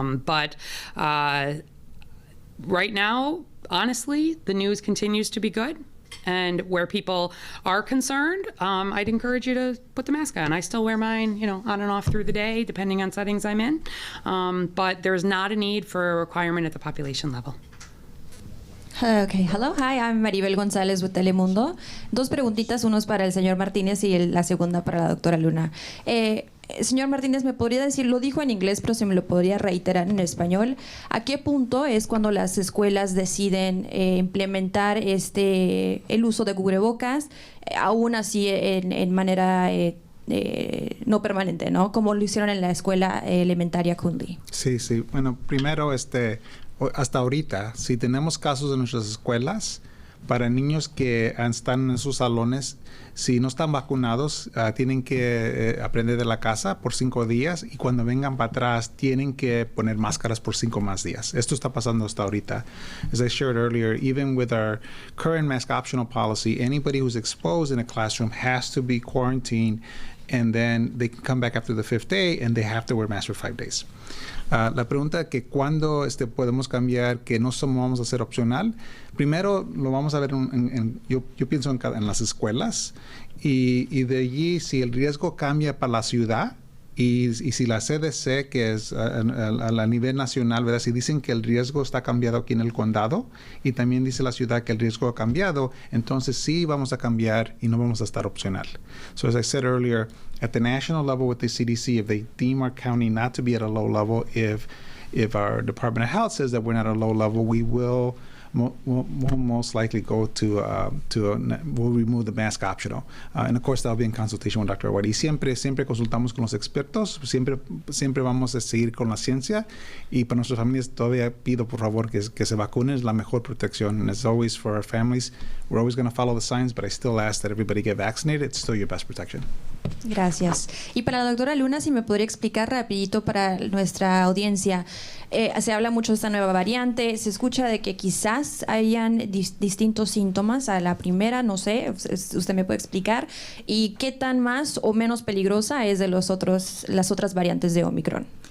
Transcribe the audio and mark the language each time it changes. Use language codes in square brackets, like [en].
[en] But right now, honestly, the news continues to be good. And where people are concerned, I'd encourage you to put the mask on. I still wear mine, you know, on and off through the day, depending on settings I'm in. But there's not a need for a requirement at the population level. Okay, hello, hi, I'm Maribel González with Telemundo. [es] Dos preguntitas, uno es para el señor Martínez y la segunda para la doctora Luna. Señor Martínez, ¿me podría decir, lo dijo en inglés, pero se me lo podría reiterar en español? ¿A qué punto es cuando las escuelas deciden implementar el uso de cubrebocas, aún así en manera no permanente, ¿no? Como lo hicieron en la escuela elementaria Cundy? Sí, sí. Bueno, primero, hasta ahorita, si tenemos casos en nuestras escuelas, para niños que están en sus salones, si no están vacunados, tienen que aprender de la casa por 5 días y cuando vengan para atrás tienen que poner máscaras por 5 más días. Esto está pasando hasta ahorita. [en] As I shared earlier, even with our current mask optional policy, anybody who's exposed in a classroom has to be quarantined, and then they can come back after the 5th day and they have to wear masks for 5 days. [es] La pregunta que cuándo podemos cambiar, que no vamos a hacer opcional, primero lo vamos a ver yo pienso en las escuelas y de allí si el riesgo cambia para la ciudad y si la CDC, que es a nivel nacional, ¿verdad? Si dicen que el riesgo está cambiado aquí en el condado y también dice la ciudad que el riesgo ha cambiado, entonces sí vamos a cambiar y no vamos a estar opcional. [en] So as I said earlier, at the national level with the CDC, if they deem our county not to be at a low level, if our Department of Health says that we're not at a low level, we will we'll most likely go we'll remove the mask optional. And of course, that'll be in consultation with Dr. Arwady. [es] Y siempre consultamos con los expertos, siempre vamos a seguir con la ciencia y para nuestras familias todavía pido por favor que se vacunen, es la mejor protección. [en] And as always for our families, we're always going to follow the science, but I still ask that everybody get vaccinated. It's still your best protection. [es] Gracias. Y para la doctora Luna, si me podría explicar rapidito para nuestra audiencia, se habla mucho de esta nueva variante, se escucha de que quizás hayan distintos síntomas a la primera, no sé, usted me puede explicar, y qué tan más o menos peligrosa es de las otras variantes de Omicron.